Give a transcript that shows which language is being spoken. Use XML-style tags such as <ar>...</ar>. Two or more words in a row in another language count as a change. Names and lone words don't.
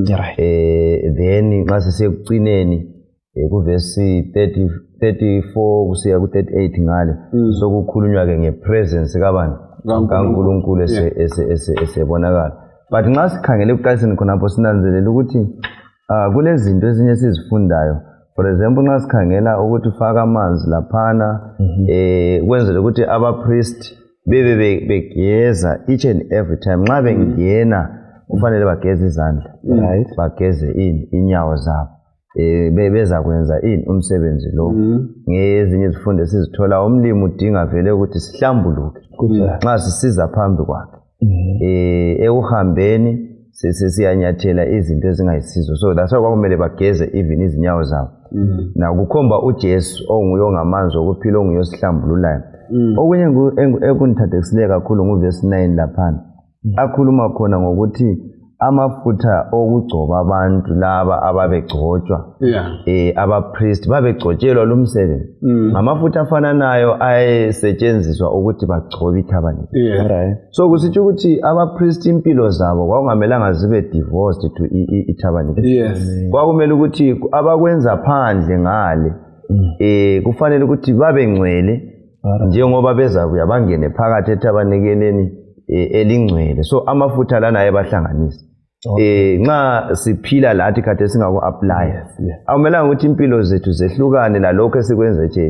<nd>Then nxa sesekucineni kuvesi 34 kusiya ku38 ngale sokukhulunywa ke ngepresence kabani kaNkulunkulu esebonakala. But nxa sikhangele ekuqaliseni khonapho sinanzelela ukuthi kulezinto ezinye sizifundayo.</nd> <en>For example</en> <nd>nxa sikhangela ukuthi ufaka amanzi laphana kwenzela ukuthi abapriest bebe begeza</nd> <en>each and every time</en> <nd>nxa bengena kufanele bageze izandla, right? Bageze inyawo zabo. Beza kwenza umsebenzi lo. Ngezinye izifundo sizithola umlimi udinga vele ukuthi sihlambuluke nxa sisiza phambi kwakhe. Ekuhambeni siyanyathela izinto ezingayisizo,</nd> <en>so that's why</en> <nd>kwakumele bageze even izinyawo zabo. Na kukhomba uJesu onguye ongamanzi okuphila onguye osihlambululayo. Okunye ekundithathekisile kakhulu nguverse 9 laphana. Akhuluma khona ngokuthi amafutha okugcoba abantu laba ababegcotshwa abapriest babegcotshelwa lo msebenzi amafutha afananayo ayesetshenziswa ukuthi bagcobe ithabanikeli. So kusitsho ukuthi abapriest impilo zabo kwakungamelanga zibe</nd> <en>divorced to</en> <nd>ithabanikeli. Kwakumele ukuthi abakwenza phandle ngale kufanele ukuthi babe ngcwele njengoba beza kuya bangene phakathi ethabanikeleni elingcwele. So amafutha lana ayebahlanganisa. Nxa siphila lathi kade singaku-apply akumelanga ukuthi impilo zethu zehlukane lalokho esikwenza echechi.</nd>